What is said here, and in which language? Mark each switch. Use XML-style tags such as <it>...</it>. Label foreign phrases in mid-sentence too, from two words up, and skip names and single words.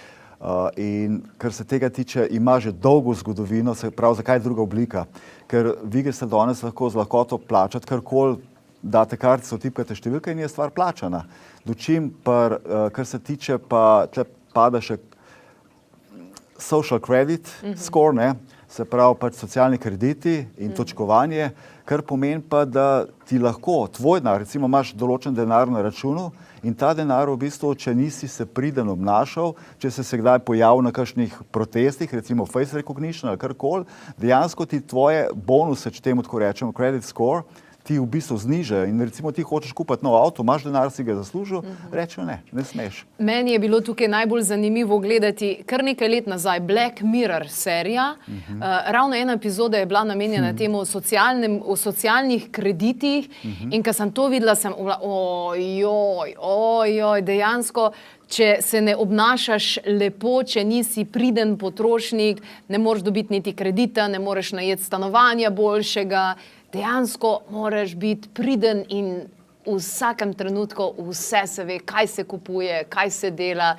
<sl>In kar se tega tiče, ima že dolgo zgodovino, se pravi, zakaj je druga oblika? Ker vi greste danes lahko z lahkoto plačati karkoli, date kartico, tipkate številke in je stvar plačana. Dočim, kar se tiče, pa tle pada še</sl> <en>social credit score,</en> <sl>se pravi pač socialni krediti in točkovanje, kar pomeni pa, da ti lahko tvoj denar, recimo imaš določen denar na računu in ta denar v bistvu, če nisi se priden obnašal, če se kdaj pojavil na kakšnih protestih, recimo</sl> <en>face recognition</en> <sl>ali karkoli, dejansko ti tvoje bonuse, če temu tako rečemo,</sl> <en>credit score,</en> <sl>ti v bistvu znižajo in recimo ti hočeš kupiti nov avto, imaš denar, si ga zaslužil, rečejo ne smeš. Meni je bilo tukaj najbolj zanimivo gledati kar nekaj let nazaj Black Mirror serija. Ravno ena epizoda je bila namenjena temu o socialnih kreditih in ko sem to videla, sem dejansko, če se ne obnašaš lepo, če nisi priden potrošnik, ne moreš dobiti niti kredita, ne moreš najeti stanovanja boljšega, dejansko moraš biti priden in v vsakem trenutku vse se ve, kaj se kupuje, kaj se dela.</sl>